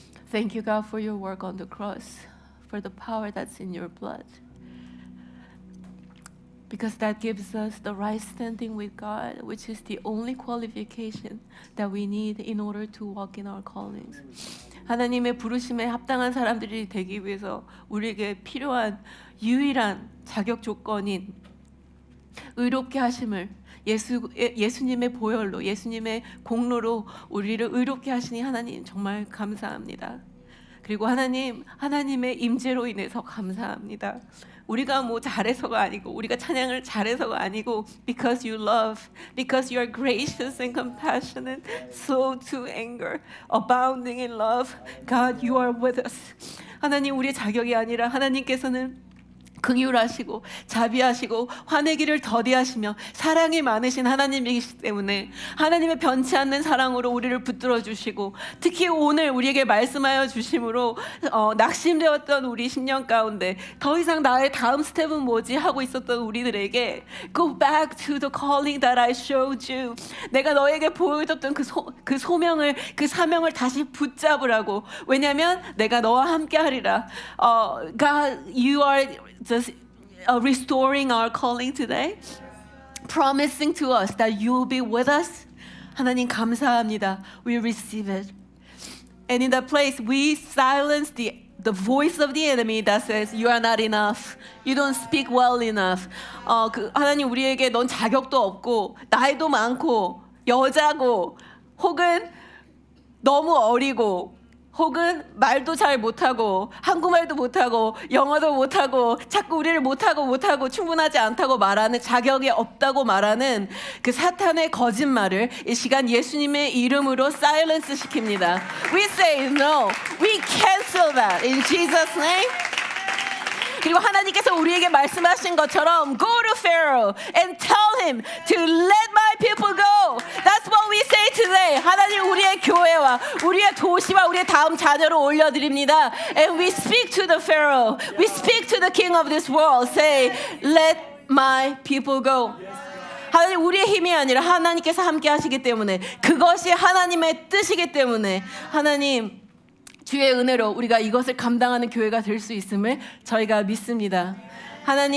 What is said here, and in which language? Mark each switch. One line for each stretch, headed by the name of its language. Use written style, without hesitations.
English: Thank you, God, for your work on the cross, for the power that's in your blood. Because that gives us the right standing with God, which is the only qualification that we need in order to walk in our callings.
Korean: 하나님의 부르심에 합당한 사람들이 되기 위해서 우리에게 필요한 유일한 자격 조건인 의롭게 하심을 예수님의 보혈로, 예수님의 공로로 우리를 의롭게 하시니 하나님 정말 감사합니다. 그리고 하나님의 임재로 인해서 감사합니다. 우리가 뭐 잘해서가 아니고,
English: 우리가 찬양을 잘해서가 아니고, because you love, because you are gracious and compassionate, slow to anger, abounding in love. God, you are with us.
Korean: 하나님, 우리의 자격이 아니라 하나님께서는 긍휼하시고 자비하시고 화내기를 더디하시며 사랑이 많으신 하나님이시기 때문에 하나님의 변치 않는 사랑으로 우리를 붙들어 주시고, 특히 오늘 우리에게 말씀하여 주심으로 낙심되었던 우리 10년 가운데 더 이상 나의 다음 스텝은 뭐지 하고 있었던 우리들에게
English: Go back to the calling that I showed you.
Korean: 내가 너에게 보여줬던 그 소명을, 그 사명을 다시 붙잡으라고. 왜냐하면 내가 너와 함께 하리라.
English: God, you are just restoring our calling today, promising to us that you will be with us.
Korean: 하나님 감사합니다.
English: We receive it. And in that place, we silence the voice of the enemy that says you are not enough. You don't speak well enough.
Korean: 하나님, 우리에게 넌 자격도 없고 나이도 많고 여자고 혹은 너무 어리고 혹은 말도 잘 못하고 한국말도 못하고 영어도 못하고 자꾸 우리를 못하고 충분하지 않다고 말하는, 자격이 없다고 말하는 그 사탄의 거짓말을 이 시간 예수님의 이름으로
English: silence
Korean: 시킵니다.
English: We say no. We cancel that in Jesus' name.
Korean: 그리고 하나님께서 우리에게 말씀하신 것처럼
English: Go to Pharaoh and tell him to let my people go. That's what we say today.
Korean: 하나님, 우리의 교회와 우리의 도시와 우리의 다음 자녀를 올려드립니다.
English: And we speak to the Pharaoh. We speak to the king of this world. Say, let my people go.
Korean: 하나님, 우리의 힘이 아니라 하나님께서 함께 하시기 때문에, 그것이 하나님의 뜻이기 때문에 하나님, 주의 은혜로 우리가 이것을 감당하는 교회가 될 수 있음을 저희가 믿습니다. 하나님,